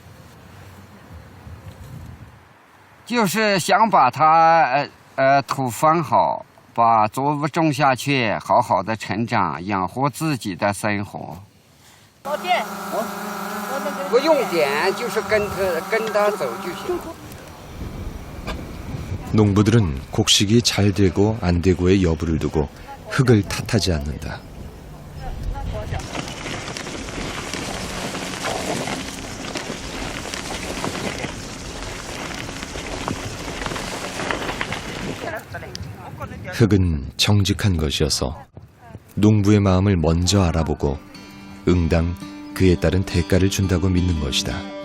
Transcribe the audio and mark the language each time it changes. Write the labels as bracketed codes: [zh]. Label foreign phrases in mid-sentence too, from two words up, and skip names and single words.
[zh] 就是想把它土放好，把作物种下去，好好的成长，养活自己的生活。老电，不用点，就是跟他走就行。 [ko] 농부들은 곡식이 잘 되고 안 되고의 여부를 두고 흙을 탓하지 않는다. 흙은 정직한 것이어서 농부의 마음을 먼저 알아보고 응당 그에 따른 대가를 준다고 믿는 것이다.